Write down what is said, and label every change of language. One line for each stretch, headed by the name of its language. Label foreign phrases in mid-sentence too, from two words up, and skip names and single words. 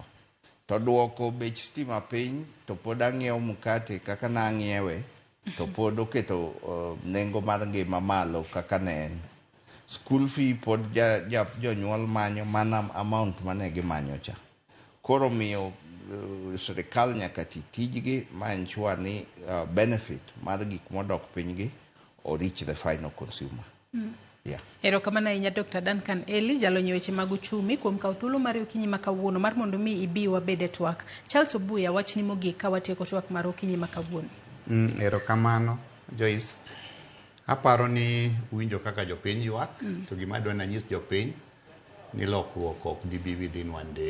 Luo (Kenya and Tanzania): To duoko bech stima piny to pod ang'iewo mkate kaka nang'iewe, to pod oketo nengo mar ngima malo kaka ne en.
English: School fee
Luo (Kenya and Tanzania): pod jonyuol manyo mana amount mane gimanyo cha. Koro miyo serikal nyaka tijgi ma ensure ni benefit mar gik modok piny gi o
English: reach the final consumer.
Luo (Kenya and Tanzania): Yeah. Erokamano ahinya Dr. Duncan Eli, jalony weche mag uchumi, kuom kawo thuolo mar okinyi ma kawuono mar mondo mi ibi wabede twak. Charles Obuya, wachni mogik ka watieko twak mar okinyi ma kawuono. Erokamano Joyce. Aparo ni winjo kaka jopiny ywak, to gima dwa nanyis jopiny ni lokruok ok dibi
English: within one day.